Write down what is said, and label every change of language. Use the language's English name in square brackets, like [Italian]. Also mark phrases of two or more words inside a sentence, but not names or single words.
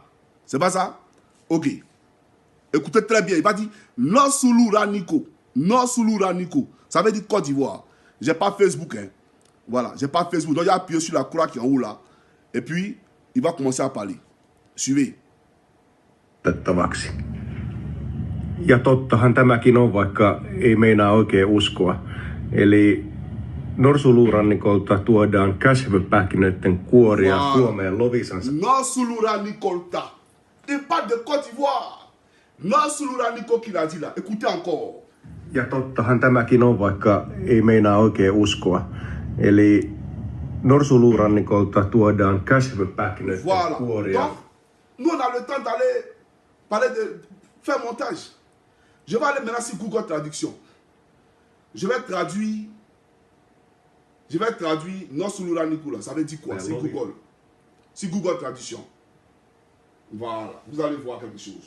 [French] C'est pas ça? Ok. Écoutez très bien. Il va dire Nord Suluraniko. Nord Suluraniko. Ça veut dire Côte d'Ivoire. J'ai pas Facebook. Hein. Voilà. J'ai pas Facebook. Donc, j'ai appuyé sur la croix qui est en haut là. Et puis, il va commencer à parler. Suivez. Tabaxi. [Finnish] Ja tottahan tämäkin on, vaikka ei meinaa oikein uskoa. Eli Norsuluurannikolta tuodaan käshypähkinöiden kuoria Suomeen Lovisansa. Norsuluurannikolta. [French] Il parle de Côte d'Ivoire. Norsuluurannikol qui l'a dit là. Écoutez encore. [Finnish] Ja tottahan tämäkin on, vaikka ei meinaa oikein uskoa. Eli Norsuluurannikolta tuodaan käshypähkinöiden kuoria. [French] Donc, nous on a le temps d'aller parler de faire montage. Je vais aller maintenant sur Google Traduction. Je vais traduire Norsuluurannikol. Ça veut dire quoi? C'est Google. C'est Google Traduction. Voilà, vous allez voir quelque chose.